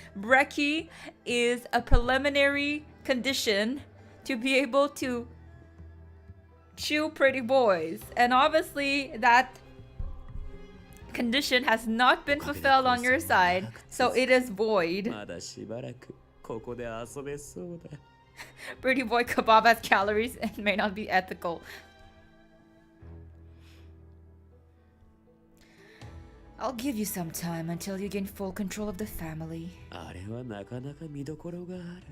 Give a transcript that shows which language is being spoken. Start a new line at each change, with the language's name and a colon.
English: Brekkie is a preliminary condition to be able to chew pretty boys, and obviously that condition has not been fulfilled on your side, so it is void.
Japanese: まだしばらくここで遊べそうだ。
English: Pretty boy kebab has calories and may not be ethical. I'll give you some time until you gain full control of the family.
Japanese: あれはなかなか見どころがある。